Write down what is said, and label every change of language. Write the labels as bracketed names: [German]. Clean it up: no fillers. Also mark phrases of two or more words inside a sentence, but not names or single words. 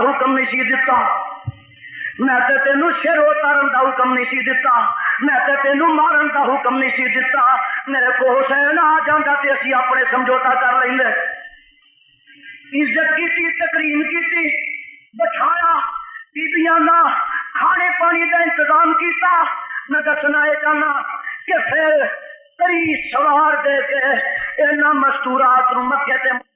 [Punjabi] حکم نہیں سی دتا میں تے تینوں سر اتارن دا حکم نہیں سی دتا میں تے تینوں مارن دا حکم نہیں سی دتا میرے کو حسین آ جاندا تے اسی اپنے سمجھوتا کر لیندے عزت کیتی تکریم کیتی بٹھایا بیبیاں دا کھانے پانی دا انتظام کیتا میں دسنا یہ چاہنا کہ پھر 30 سوار دے کے انہاں مستورات نو مکے تے